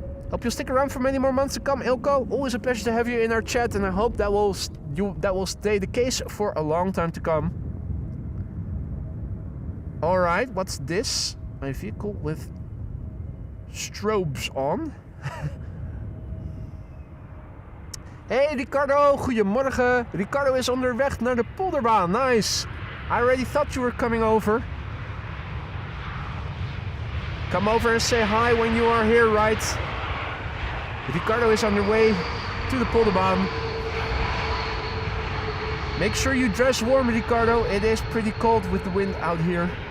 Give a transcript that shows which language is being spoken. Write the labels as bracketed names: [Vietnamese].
[English] Hope you'll stick around for many more months to come, Ilko. Always a pleasure to have you in our chat, and I hope that will stay the case for a long time to come. All right, what's this? A vehicle with strobes on. [Dutch] Hey Ricardo, goedemorgen. Ricardo is onderweg naar de Polderbaan. [English] Nice. I already thought you were coming over. Come over and say hi when you are here, right? Ricardo is on your way to the Polderbaan. Make sure you dress warm, Ricardo. It is pretty cold with the wind out here.